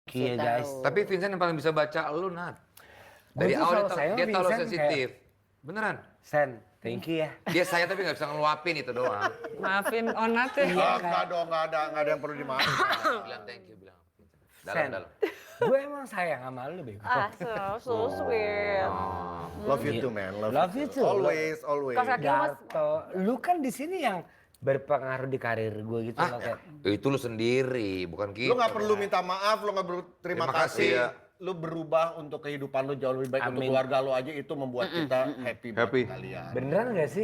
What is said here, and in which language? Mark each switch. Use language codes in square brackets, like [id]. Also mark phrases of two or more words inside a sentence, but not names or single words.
[id] Iya guys. Tapi Vincent yang paling bisa baca lu, Nat. Dari Gua tuh awal selalu sayang dia tahu lu Vincent sensitif. Beneran. Sen, [en] thank you ya. [id] Dia saya tapi nggak bisa ngeluapin itu doang. Maafin Onat ya. Enggak dong, enggak ada yang perlu dimaafkan. Bilang [en] thank you, [id] bilang. Sen, Dalam. gue emang sayang sama lu, Bego. [en] So sweet. Love you too, man. Love you too. Always. [id] Kaos kaki lu, Mas. Darto, lu kan di sini yang berpengaruh di karir gue gitu loh kayak. Itu lu sendiri, bukan kita. Lu nggak perlu minta maaf, lu nggak perlu terima Terima kasih, kasih. ya. Lu berubah untuk kehidupan lu jauh lebih baik untuk Amin. keluarga lu aja itu membuat kita happy buat Happy. kalian. Beneran gak sih?